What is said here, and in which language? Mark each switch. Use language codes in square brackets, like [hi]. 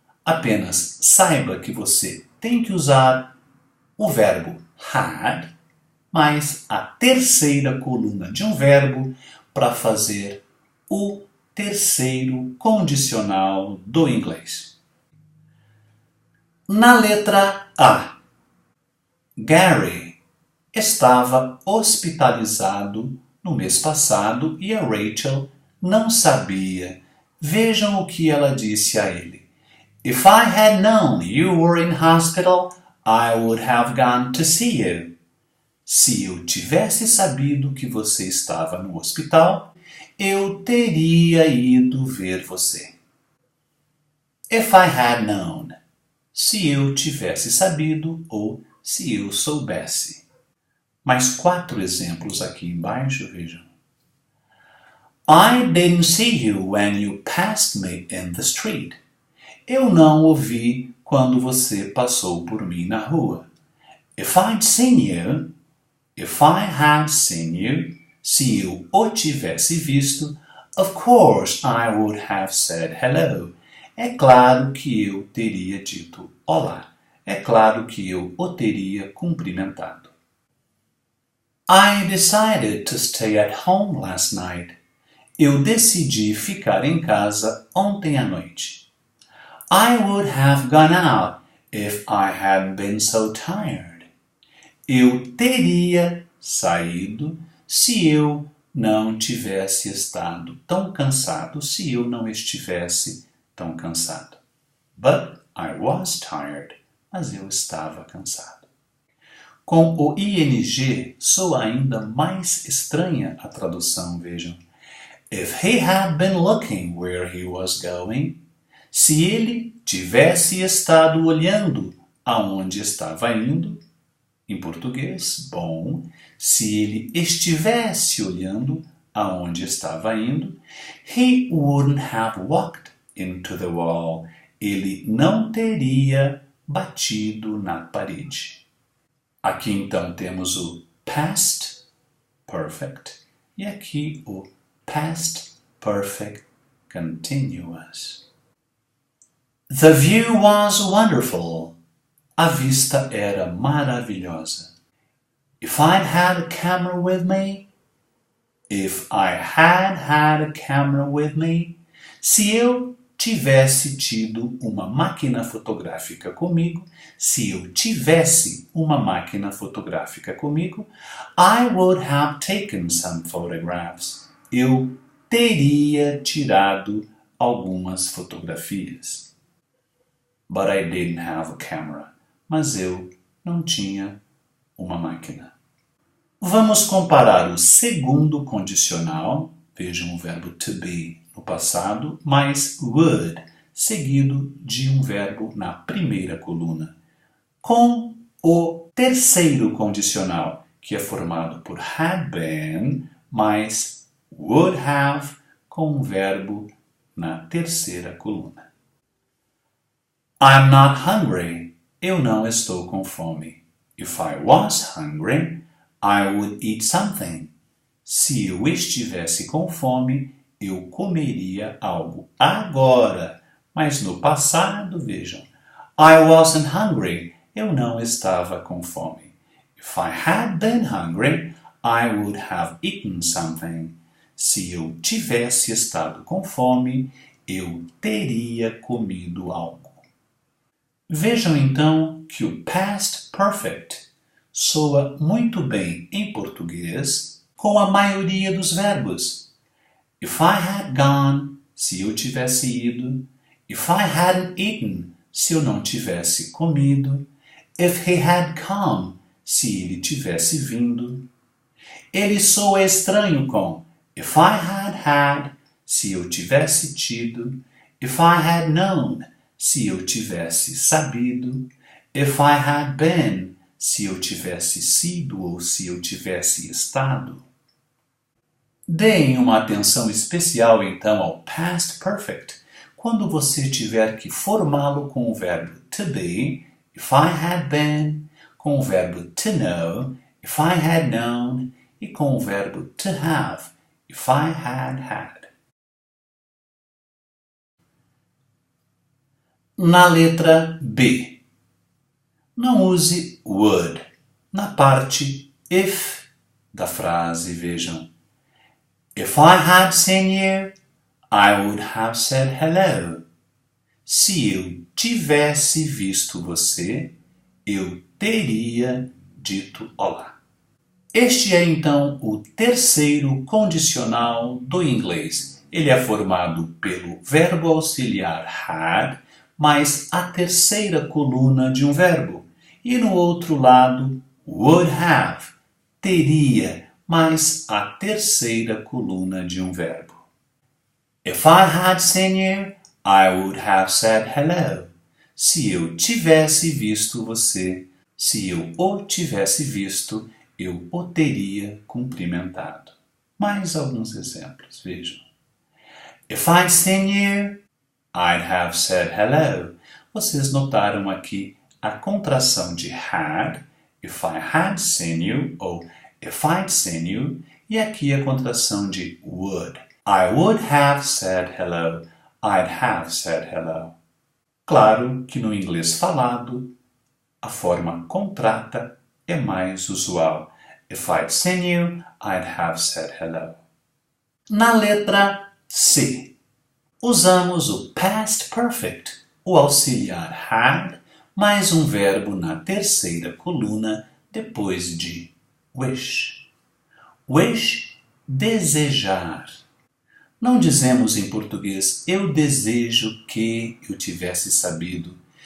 [pt] Apenas saiba que você tem que usar o verbo had, mais a terceira coluna de um verbo para fazer o terceiro condicional do inglês. Na letra A, Gary estava hospitalizado no mês passado e a Rachel não sabia. Vejam o que ela disse a ele. [en] If I had known you were in hospital, I would have gone to see you. [pt] Se eu tivesse sabido que você estava no hospital, eu teria ido ver você. [en] If I had known. [pt] Se eu tivesse sabido ou se eu soubesse. Mais 4 exemplos aqui embaixo, vejam. [en] I didn't see you when you passed me in the street. [pt] Eu não o vi quando você passou por mim na rua. [en] If I'd seen you, if I had seen you, [pt] se eu o tivesse visto, [en] of course I would have said hello. [pt] É claro que eu teria dito olá. É claro que eu o teria cumprimentado. [en] I decided to stay at home last night. [pt] Eu decidi ficar em casa ontem à noite. [en] I would have gone out if I hadn't been so tired. [pt] Eu teria saído se eu não tivesse estado tão cansado, se eu não estivesse tão cansado. [en] But I was tired. [pt] Mas eu estava cansado. Com o ing, soa ainda mais estranha a tradução, vejam. [en] If he had been looking where he was going, [pt] se ele tivesse estado olhando aonde estava indo, em português, bom, se ele estivesse olhando aonde estava indo, [en] he wouldn't have walked into the wall. [pt] Ele não teria batido na parede. Aqui então temos o past perfect e aqui o past perfect continuous. [en] The view was wonderful. [pt] A vista era maravilhosa. [en] If I'd had a camera with me, if I had a camera with me, [pt] se eu tivesse tido uma máquina fotográfica comigo, se eu tivesse uma máquina fotográfica comigo, [en] I would have taken some photographs. [pt] Eu teria tirado algumas fotografias. [en] But I didn't have a camera. [pt] Mas eu não tinha uma máquina. Vamos comparar o segundo condicional, vejam o verbo to be no passado, mais would, seguido de um verbo na primeira coluna, com o terceiro condicional, que é formado por had been, mais would have, com um verbo na terceira coluna. [en] I'm not hungry. [pt] Eu não estou com fome. [en] If I was hungry, I would eat something. [pt] Se eu estivesse com fome, eu comeria algo. Agora, mas no passado, vejam. [en] I wasn't hungry. [pt] Eu não estava com fome. [en] If I had been hungry, I would have eaten something. [pt] Se eu tivesse estado com fome, eu teria comido algo. Vejam então que o past perfect soa muito bem em português com a maioria dos verbos. [en] If I had gone, [pt] se eu tivesse ido. [en] If I hadn't eaten, [pt] se eu não tivesse comido. [en] If he had come, [pt] se ele tivesse vindo. Ele soa estranho com [en] if I had, [pt] se eu tivesse tido. [en] If I had known, [pt] se eu tivesse sabido. [en] If I had been, [pt] se eu tivesse sido ou se eu tivesse estado. Deem uma atenção especial então ao past perfect, quando você tiver que formá-lo com o verbo to be, [en] if I had been, [pt] com o verbo to know, [en] if I had known, [pt] e com o verbo to have, [en] if I had had. [pt] Na letra B, não use would. Na parte if da frase, vejam. [en] If I had seen you, I would have said hello. [pt] Se eu tivesse visto você, eu teria dito olá. Este é então o terceiro condicional do inglês. Ele é formado pelo verbo auxiliar had, mais a terceira coluna de um verbo. E no outro lado, would have, teria, mais a terceira coluna de um verbo. [en] If I had seen you, I would have said hello. [pt] Se eu tivesse visto você, se eu o tivesse visto, eu o teria cumprimentado. Mais alguns exemplos, vejam. [en] If I'd seen you, I'd have said hello. [pt] Vocês notaram aqui a contração de had, [en] if I had seen you, [pt] ou [en] if I'd seen you, [pt] e aqui a contração de would. [en] I would have said hello, I'd have said hello. [pt] Claro que no inglês falado, a forma contrata é mais usual. [en] If I'd seen you, I'd have said hello. [pt] Na letra C, usamos o past perfect, o auxiliar had, mais um verbo na terceira coluna depois de wish. Wish, desejar. Não dizemos em português, eu desejo que eu tivesse sabido.